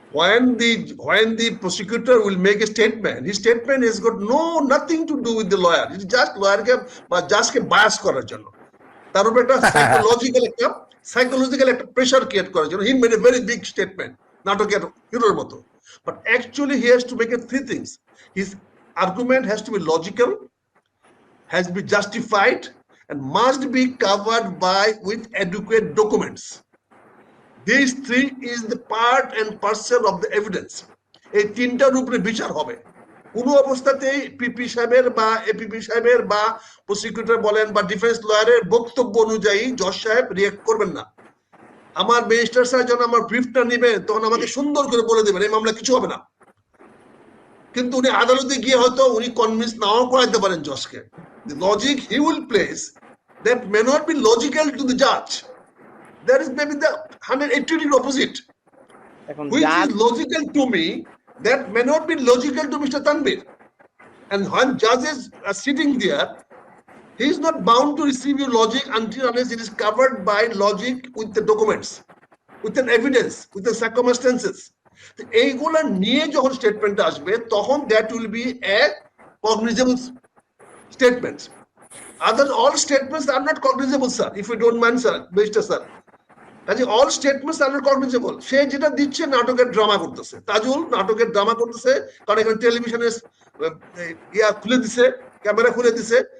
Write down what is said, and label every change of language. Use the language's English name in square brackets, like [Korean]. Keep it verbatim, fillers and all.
[English] when the when the prosecutor will make a statement, his statement has got no nothing to do with the lawyer. It's just lawyer [Bangla] কে বা জাজ কে bias করার জন্য, তার উপর একটা psychological একটা psychological একটা প্রেসার ক্রিয়েট করার জন্য [English] he made a very big statement, [Bangla] নাটকের হিরোর মতো। [English] But actually he has to make a three things. His argument has to be logical, has be justified and must be covered by with adequate documents. These three is the part and parcel of the evidence. [Bangla] এই তিনটার উপরে বিচার হবে। কোনো অবস্থাতেই পিপি সাহেবের বা APP সাহেবের বা প্রসিকিউটর বলেন বা ডিফেন্স লয়ারের বক্তব্য অনুযায়ী জজ সাহেব রিয়েক্ট করবেন না। আমার ম্যাজিস্ট্রেট সাহেব যখন আমার ব্রিফটা নেবেন তখন আমাকে সুন্দর করে বলে দেবেন এই মামলা কিছু হবে না, কিন্তু উনি আদালতে গিয়ে হয়তো উনি কনভিন্স নাও করাইতে পারেন জজকে। [English] Logic he will place that may not be logical to the জাজ। There is maybe the one hundred eighty degree opposite, [Bangla] এখন [English] which Jaaz is logical to me, that may not be logical to Mister Tanbir. And when judges are sitting there, he is not bound to receive your logic until unless it is covered by logic with the documents, with an evidence, with the circumstances. The [Bangla] এইগুলা নিয়ে যখন statement আসবে তখন [English] That will be a cognizable statement. Other all statements are not cognizable sir, if you don't mind sir, register sir. [Bangla] কাজে [English] All statements are not cognizable. [Bangla] সে যেটা দিচ্ছে নাটকের ড্রামা করতেছে, তাজুল নাটকের ড্রামা করতেছে, কারণ এখানে টেলিভিশনে ইয়া খুলে দিছে, ক্যামেরা খুলে দিছে।